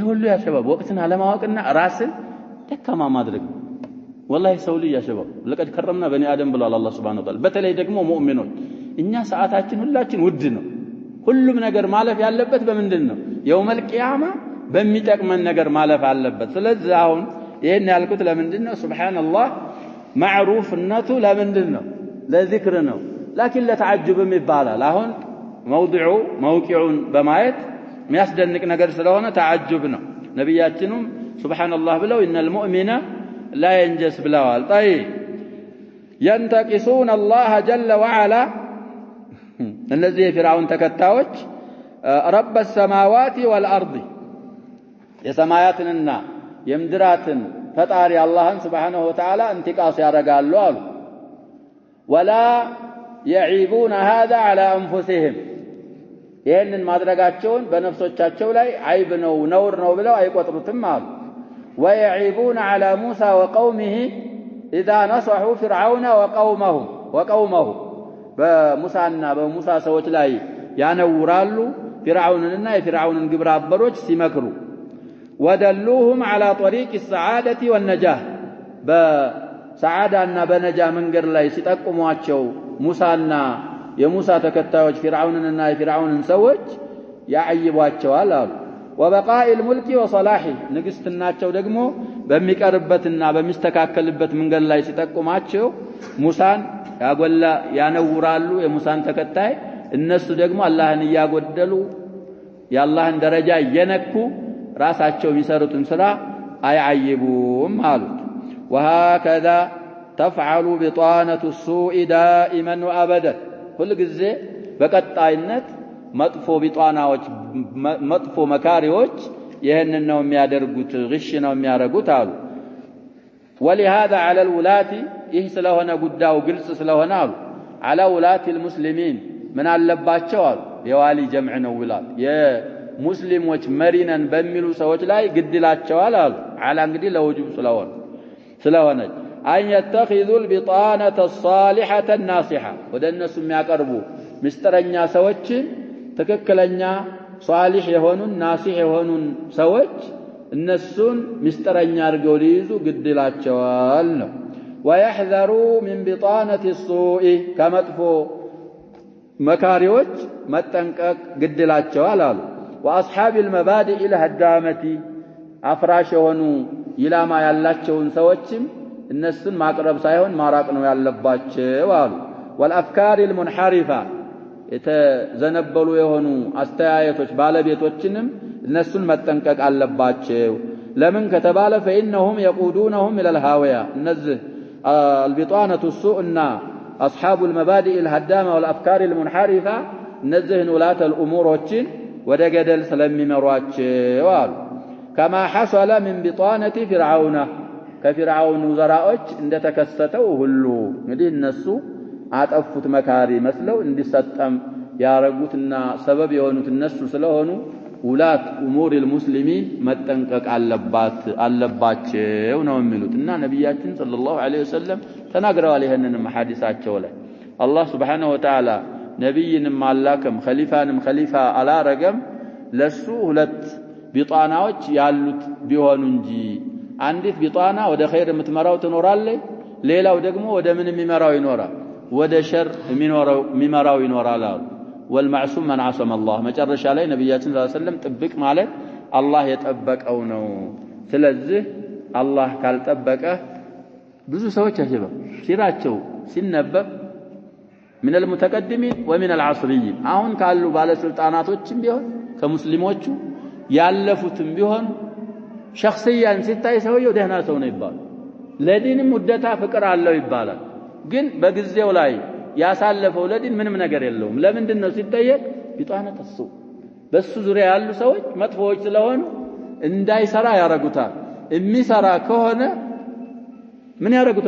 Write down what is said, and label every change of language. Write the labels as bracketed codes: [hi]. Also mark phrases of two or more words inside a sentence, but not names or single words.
[am] ሁሉ ያ ሸባብ ወቅትን አለማወቅና ራስን ደካማ ማድረግ والله ሰውልይ [ar] يا شباب لقد كرمنا بني آدم [am] ብሏል አላህ [ar] سبحانه وتعالى [am] በተለይ ደግሞ ሙእሚኖች እኛ ሰዓታችን ሁላችን ውድ ነው ሁሉም ነገር ማለፍ ያለበት በምንድነው [ar] يوم القيامة [am] በሚጠቅመን ነገር ማለፍ አለበት ስለዚህ አሁን ይሄን ያልኩት ለምንድነው ሱብሃንአላህ ማዕሩፍነቱ ለምንድነው ለዚክር ነው لكن ለተዓጅብም ይባላል አሁን መውቂዑን በማየት የሚያስደንቅ ነገር ስለሆነ ተዓጅብ ነው ነብያችንም ሱብሃንአላህ ብለው [ar] إن المؤمن لا ينجس [am] ብለዋል [ar] طيب ينتقصون الله جل وعلا [am] እነዚህ የፊርዓውን ተከታዮች [ar] رب السماوات والارض [am] የሰማያትንና የምድራትን ፈጣሪ አላህን [ar] سبحانه وتعالى [am] እንቲቃስ ያደርጋሉ አሉ [ar] ولا يعيبون هذا على انفسهم [am] ይሄንን ማድረጋቸውን በነፍሶቻቸው ላይ አይብ ነው ነውር ነው ብለው አይቆጥሩትም አሉ [ar] ويعيبون على موسى وقومه إذا نصحوا فرعون وقومه بموسىنا بموسى [am] ሰዎች ላይ ያነውራሉ فرعونንና የፍርዓውንን ግብረ አበሮች ሲመክሩ [ar] ودلوهم على طريق السعادة والنجاة [am] በሰዓዳና በነጃ መንገድ ላይ ሲጠቁሟቸው ሙሳና የሙሳ ተከታዮች ፍርዓውንንና የፍርዓውንን ሰዎች ያዕይቧቸዋል አሉ [ar] وبقاء الملك وصلاحه [am] ንግስትናቸው ደግሞ በሚቀርበትና በሚስተካከልበት መንገድ ላይ ሲጠቁማቸው ሙሳን ያጎላ ያነውራሉ የሙሳን ተከታይ እነሱ ደግሞ አላህን ያጎደሉ የአላህን ደረጃ የነኩ ራሳቸው የሚሰሩትን ስራ አይዓይቡም አሉት። [ar] وهكذا تفعل بطانة السوء دائما وابدا كل [am] ጊዜ በቀጣይነት መጥፎ ቢጧናዎች መጥፎ መካሪዎች ይሄንን ነው የሚያደርጉት ግሽ ነው የሚያረጉት አሉ። [ar] ولهذا على الولاة [am] ይህ ስለሆነ ጉዳዩ ግልጽ ስለሆነ አሉ [ar] على ولاة المسلمين [am] ምን አለባቸው አሉ የዋሊ ጀምዕ ነው ውላት የሙስሊሞች መሪነን በሚሉ ሰዎች ላይ ግድላቸዋል አሉ። على እንግዲህ ለውጁብ ስለሆነ [ar] أن يتخذوا البطانة الصالحة الناصحة [am] ወደ እነሱ የሚያቀርቡ ምስጥረኛ ሰዎችን ትክክለኛ ሷሊህ የሆኑን ናሲህ የሆኑን ሰዎች እነሱን ምስጥረኛ አድርገው ሊይዙ ግድላቸዋል ነው። [ar] ويحذروا من بطانة السوء [am] ከመጥፎ መካሪዎች መጠንቀቅ ግድላቸዋል አሉ። [ar] وأصحاب المبادئ الهدامة [am] አፍራሽ የሆኑ ኢላማ ያላቸውን ሰዎችም እነሱን ማቅረብ ሳይሆን ማራቅ ነው ያለባቸው አሉ። [ar] والأفكار المنحرفة [am] የተዘነበሉ የሆኑ አስተያየቶች ባለቤቶችንም እነሱን መጠንቀቅ አለባቸው። ለምን ከተባለ [ar] فإنهم يقودونهم إلى الهاوية [am] እነዚህ [ar] البطانة السوء [am] እና [ar] أصحاب المبادئ الهدامة والأفكار المنحرفة [am] እነዚህን ولاة الأمورዎችን ወደ ገደል ስለሚመሯቸው አሉ። [ar] كما حصل من بطانة فرعون [am] ከፊርዓውን ወዘራዎች እንደተከሰተው ሁሉ እንግዲህ እነሱ አጠፉት መካሪ መስለው እንዲሰጠም ያረጉትና ሰበብ የሆኑት እነሱ ስለሆኑ [ar] ولاة أمور المسلمين [am] መጠንቀቅ አለባቸው ነው የሚሉትና ነብያችን [ar] صلى الله عليه وسلم [am] ተናግረዋል። ይሄንንም ሐዲሳቸው ላይ አላህ [ar] سبحانه وتعالى [am] ነብይንም አላከም ኸሊፋንም ኸሊፋ አላረገም ለሱ ሁለት ቢጣናዎች ያሉት ቢሆኑ እንጂ አንዲት ቢጣና ወደ ኸይር የምትመራው ትኖራለች፣ ሌላው ደግሞ ወደ ምን የሚመራው ይኖራል ወደ ሸር የሚመራው ይኖራል አሉ። [ar] والمعصوم من عصم الله [am] መጨረሻ ላይ ነብያችን [ar] صلى الله عليه وسلم [am] ጥብቅ ማለት አላህ የጠበቀው ነው። ስለዚህ አላህ ካልጠበቀ ብዙ ሰዎች ያጀበ ሲራቸው ሲነበብ [ar] من المتقدمين ومن العصريين [am] አሁን ካሉ ባለስልጣናቶችም ቢሆን ከሙስሊሞቹ ያለፉትም ቢሆን ሸخصيያን ሲታይ ሰውየው ደህና ሰው ነው ይባላል። ለዲንም ውደታ ፍቅር አለው ይባላል። ግን በጊዜው ላይ ያሳለፈው ለዲን ምንም ነገር የለውም። ለምንድን ነው ሲጠየቅ ቢጣና ተሱ በሱ ዙሪያ ያሉ ሰዎች መጥፎዎች ስለሆኑ እንዳይሰራ ያረጉታል። የሚሰራ ከሆነ ምን ያረጉታል?